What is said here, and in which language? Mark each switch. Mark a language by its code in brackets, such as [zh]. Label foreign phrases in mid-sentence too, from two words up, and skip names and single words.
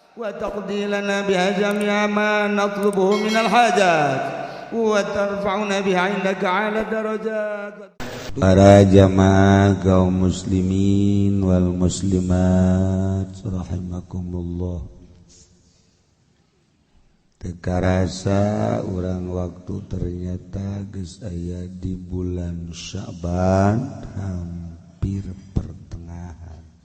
[ar] وتقضي لنا بها جميع ما نطلبه من الحاجات وترفعنا بها عندك على درجات. [su] Para jamaah kaum [ar] المسلمين والمسلمات رحمكم الله. [su] Teka rasa urang waktu ternyata geus aya di bulan Sya'ban hampir pertengahan.